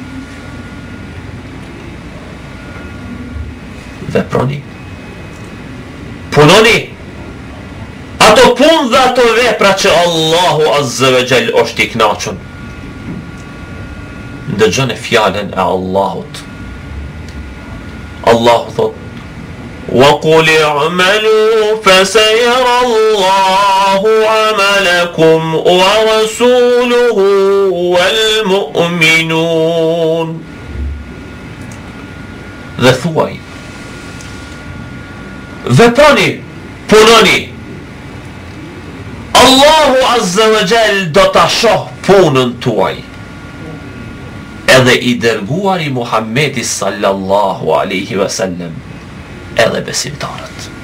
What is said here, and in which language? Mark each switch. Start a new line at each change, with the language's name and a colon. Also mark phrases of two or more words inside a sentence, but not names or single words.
Albanian: Veproni, punoni ato punë dhe ato vepra që Allahu
Arabic: عز وجل
Albanian: është i kënaqur. Ndëgjoni fjallën e Allahut. Allahu thot:
Arabic: وَقُلِ اعْمَلُوا فَسَيَرَى اللَّهُ عَمَلَكُمْ وَرَسُولُهُ وَالْمُؤْمِنُونَ.
Albanian: Dhe thuaj, veproni, punoni, Allahu
Arabic: عز وجل
Albanian: do ta shoh punën tuaj, edhe i dërguari Muhammedi
Arabic: صلى الله عليه وسلم,
Albanian: edhe besimtarët.